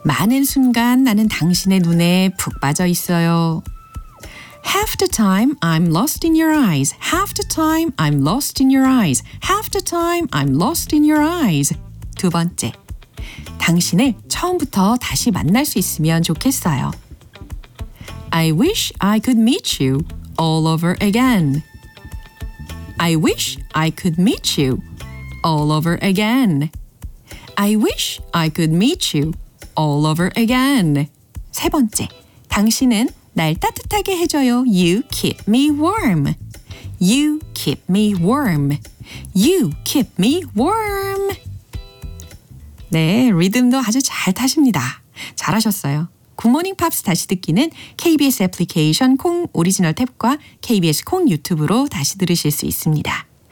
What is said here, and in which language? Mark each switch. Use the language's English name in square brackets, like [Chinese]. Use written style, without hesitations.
[Korean] 많은 순간 나는 당신의 눈에 푹 빠져 있어요. [English] Half the time I'm lost in your eyes. Half the time I'm lost in your eyes. Half the time I'm lost in your eyes. [Korean] 두 번째, 당신을 처음부터 다시 만날 수 있으면 좋겠어요. [English] I wish I could meet you all over again. I wish I could meet you all over again. I wish I could meet you all over again. [Korean] 세 번째, 당신은 날 따뜻하게 해줘요. [English] You keep me warm. You keep me warm. You keep me warm. [Korean] 네, 리듬도 아주 잘 타십니다. 잘하셨어요. 굿모닝 팝스 다시 듣기는 KBS 애플리케이션 콩 오리지널 탭과 KBS 콩 유튜브로 다시 들으실 수 있습니다.